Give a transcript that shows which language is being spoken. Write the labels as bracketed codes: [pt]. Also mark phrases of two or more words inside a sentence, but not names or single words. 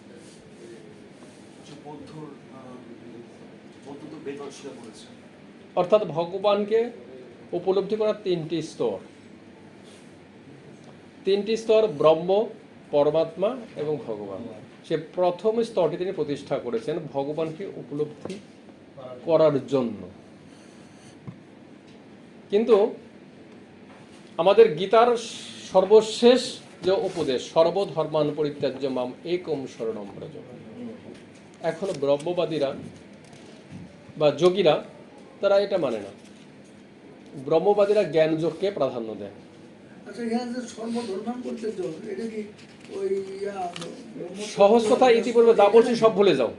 [bn] অর্থাৎ ভগবানকে উপলব্ধি করার তিনটি স্তর, ব্রহ্ম, পরমাত্মা এবং ভগবান। সে প্রথম স্তরটি তিনি প্রতিষ্ঠা করেছেন ভগবানকে উপলব্ধি করার জন্য। কিন্তু আমাদের গীতার সর্বশেষ যে উপদেশ, [sa] সর্বধর্মান পরিত্যাজ্য মাম একম শরণম ব্রজ, [bn] এখনো ব্রহ্মবাদীরা বা যোগীরা তারা এটা মানে না। ব্রহ্মবাদীরা জ্ঞান যোগকে প্রাধান্য দেয়। আচ্ছা, এখানে যে [sa] সর্বধর্মান পরিত্যাজ্য, [bn] এটা কি ওই সহজ কথা, ইতিপূর্বে যা বলছি সব ভুলে যাও।